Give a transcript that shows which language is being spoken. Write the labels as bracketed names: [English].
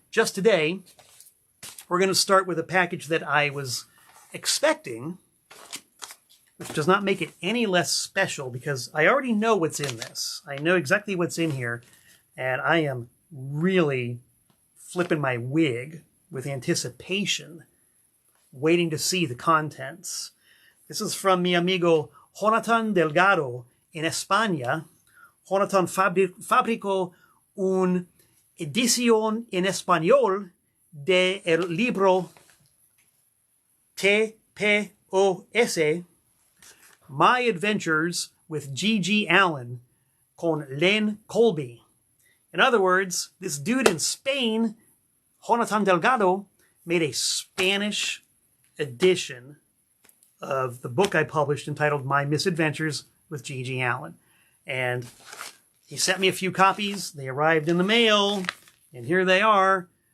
[English] Just today, we're going to start with a package that I was expecting, which does not make it any less special because I already know what's in this. I know exactly what's in here, and I am really flipping my wig with anticipation, waiting to see the contents. This is from [Spanish] mi amigo [English] Jonathan Delgado in España. [Spanish] Jonathan fabricó un edición en español de el libro TPOS, My Adventures with GG Allin, con Len Colby. [English] In other words, this dude in Spain, Jonathan Delgado, made a Spanish edition of the book I published entitled My Misadventures with GG Allin. And he sent me a few copies. They arrived in the mail, and here they are.